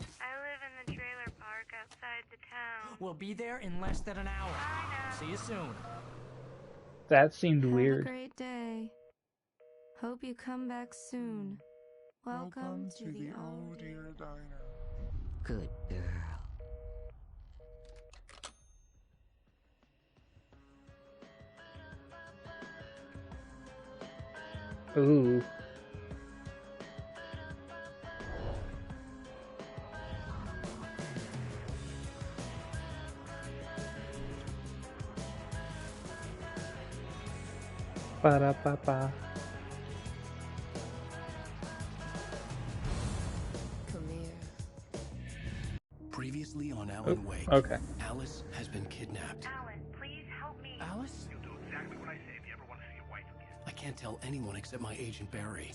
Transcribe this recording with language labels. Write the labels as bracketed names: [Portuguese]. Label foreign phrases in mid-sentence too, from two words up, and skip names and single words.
[English] I live in the trailer park outside the town. We'll be there in less than an hour. See you soon. That seemed Have weird. a great day. Hope you come back soon. Welcome to the Oh Dear Diner. Good girl. Ooh. Ba-da-ba-ba. Come here. Previously on Alan Wake, okay. Alice has been kidnapped. Alan, please help me. Alice? You'll do exactly what I say if you ever want to see your wife again. I can't tell anyone except my agent Barry.